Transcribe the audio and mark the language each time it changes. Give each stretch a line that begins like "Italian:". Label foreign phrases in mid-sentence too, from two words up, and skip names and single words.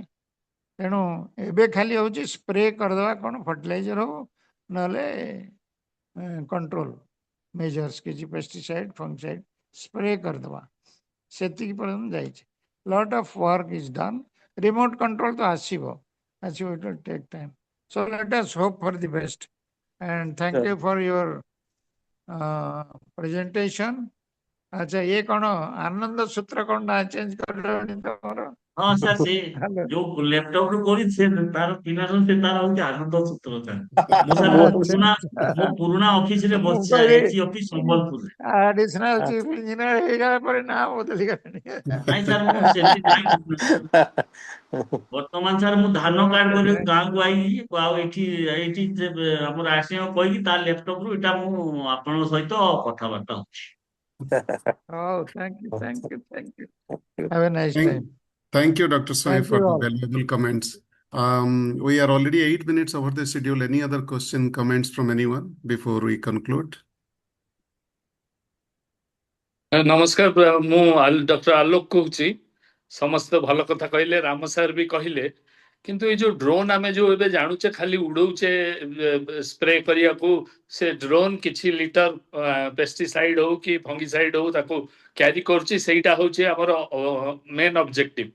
Odia: ତେଣୁ ଏବେ ଖାଲି ହେଉଛି ସ୍ପ୍ରେ କରିଦେବା, କ'ଣ ଫର୍ଟିଲାଇଜର ହଉ ନହେଲେ
English: control measures,
Odia: କିଛି
English: pesticide fungicide spray
Odia: କରିଦେବା, ସେତିକି ପର୍ଯ୍ୟନ୍ତ ଯାଇଛି।
English: lot of work is done. remote control
Odia: ତ ଆସିବ,
English: it will take time. so let us hope for the best and thank you for your presentation.
Odia: ଆଚ୍ଛା, ଇଏ କ'ଣ ଆନନ୍ଦ ସୂତ୍ର କ'ଣ ନା ଚେଞ୍ଜ କରିଦେବନି ତମର? ହଁ ସାର୍, ସେ ହ୍ୟାଲୋ, ଯୋଉ ଲ୍ୟାପଟପ ରୁ କରିଛି ସେ ତାର ପିଲାର ସେ ତାର ହଉଛି ଆନନ୍ଦ ସୂତ୍ର ସାର୍। ମୁଁ ସାର୍ ମୋ ପୁରୁଣା ଅଫିସରେ ମୁଁ ବସିଛି ସାର୍, କହିଲି ଏଚି ଅଫିସ ସମ୍ବଲପୁରରେ।
English: additional chief engineer
Odia: ହେଇଗଲା ପରେ ନା ବଦଳିଗଲାଣି। ନାଇଁ ସାର୍, ମୁଁ ସେମିତି ନାହିଁ। ବର୍ତ୍ତମାନ ସାର୍ ମୁଁ ଧାନ କାର୍ଡ କରିବାକୁ ଗାଁକୁ ଆଇଛି, ଆଉ ଏଇଠି ଏଇଠି ଆମର ଆସିବାକୁ କହିକି ତା ଲ୍ୟାପଟପ ରୁ ଏଇଟା ମୁଁ ଆପଣଙ୍କ ସହିତ କଥାବାର୍ତ୍ତା ହଉଛି। ହଉ,
English: thank you, thank you, thank you. have a nice time. Thank you, Dr. Soy, Thank for you the all. valuable comments. We are already 8 minutes over the schedule. Any other question, comments from anyone before we conclude?
Odia: ନମସ୍କାର, ମୁଁ ଡକ୍ଟର ଆଲୋକ କହୁଛି। ସମସ୍ତେ ଭଲ କଥା କହିଲେ, ରାମ ସାର୍ ବି କହିଲେ କିନ୍ତୁ ଏଇ ଯୋଉ ଡ୍ରୋନ୍ ଆମେ ଯୋଉ ଏବେ ଜାଣୁଛେ ଖାଲି ଉଡଉଛେ ସ୍ପ୍ରେ କରିବାକୁ, ସେ ଡ୍ରୋନ୍ କିଛି ଲିଟର ପେଷ୍ଟିସାଇଡ ହଉ କି ଫଙ୍ଗିସାଇଡ ହଉ ତାକୁ କ୍ୟାରି କରୁଛି, ସେଇଟା ହଉଛି ଆମର
English: main objective.